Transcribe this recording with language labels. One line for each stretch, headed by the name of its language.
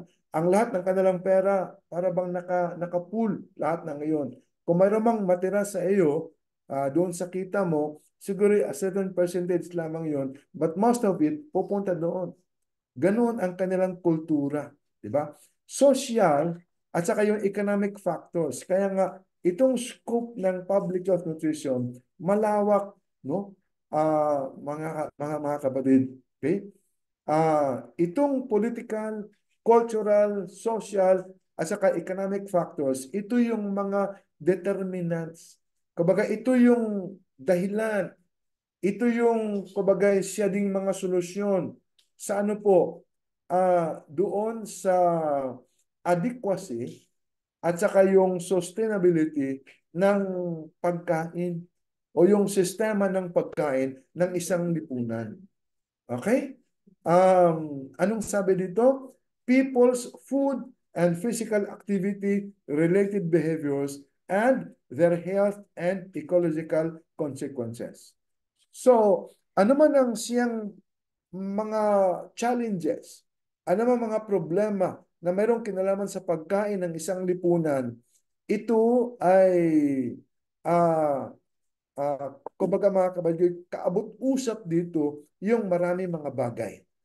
Filipino: Ang lahat ng kanilang pera, para bang naka-pool lahat na ngayon. Kung mayroon mang matira sa iyo, doon sa kita mo, siguro
English: a certain percentage
Filipino: lamang yon,
English: but most of it
Filipino: pupunta doon. Ganoon ang kanilang kultura, di ba? Social at saka yung economic factors. Kaya nga itong scope ng public health nutrition malawak, no? Mga kapatid, okay? Itong political, cultural, social at saka economic factors, ito yung mga determinants. Kumbaga ito yung dahilan, ito yung kumbaga siya ding mga solusyon sa ano po, doon sa adequacy at saka yung sustainability ng pagkain o yung sistema ng pagkain ng isang lipunan. Okay? Anong sabi dito?
English: People's food and physical activity related behaviors and their health and ecological consequences.
Filipino: So, ano man ang siyang mga challenges, ano man mga problema na mayroong kinalaman sa pagkain ng isang lipunan, ito ay ah kumbaga mga kabayoy, kaabot-usap dito yung marami mga bagay.